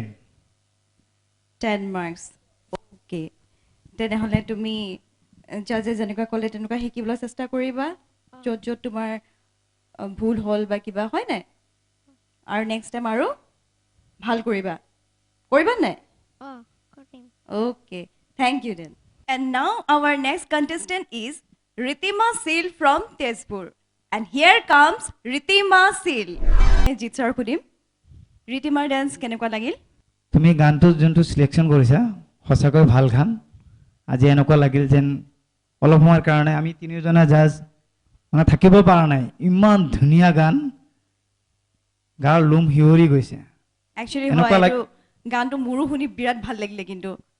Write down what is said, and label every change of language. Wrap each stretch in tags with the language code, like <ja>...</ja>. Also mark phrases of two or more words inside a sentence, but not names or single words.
<as>10 মাৰ্কছ অ'কে তেনেহ'লে তুমি জাজে যেনেকুৱা ক'লে তেনেকুৱা শিকিবলৈ চেষ্টা কৰিবা য'ত য'ত তোমাৰ ভুল হ'ল বা কিবা হয় নাই আৰু</as> <en>next time</en> <as>আৰু ভাল কৰিবা নাই অঁ কৰিম</as> <en>Okay, thank you then. And now our next contestant is Ritima Seal from Tezpur. And here comes Ritima Seal. Jit sir kudim.</en> <as>Ritima dance kenekwa lagil? তুমি গানটো যোনটো চিলেকশ্যন কৰিছা সঁচাকৈ ভাল গান আজি এনেকুৱা লাগিল যেন অলপ সময়ৰ কাৰণে আমি তিনিওজনে জাজ মানে থাকিব পৰা নাই ইমান ধুনীয়া গান গাৰ লোম হিয়ৰি গৈছে</as> <en>Actually,</en> <as>এনেকুৱা hoy গানটো মোৰো শুনি বিৰাট ভাল লাগিলে কিন্তু</as>